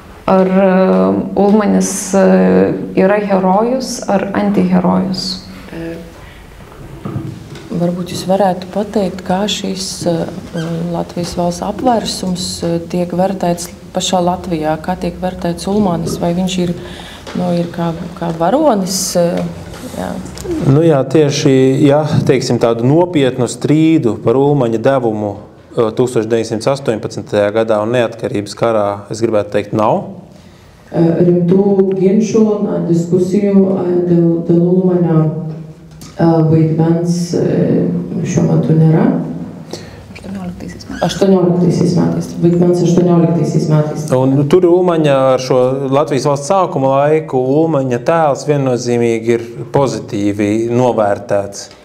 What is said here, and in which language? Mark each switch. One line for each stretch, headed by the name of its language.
Lithuanian: ar Ulmanis yra herojus ar antiherojus?
Latvian: Varbūt jūs varētu pateikt, kā šis Latvijas valsts apvērsums tiek vērtēts pašā Latvijā, kā tiek vērtēts Ulmanis, vai viņš ir kā varonis? Jā. Tieši, teiksim, tādu nopietnu strīdu par Ulmaņa devumu 1918. gadā un neatkarības karā, es gribētu teikt, nav.
Lithuanian: Rimtų ginčų, diskusijų dėl Ulmanio vaidmens šiuo metu nėra. 18. metais. Vaidmens 18. metais.
Latvian: Un tur Ulmaņa ar šo Latvijas valsts sākuma laiku Ulmaņa tēls viennozīmīgi ir pozitīvi novērtēts.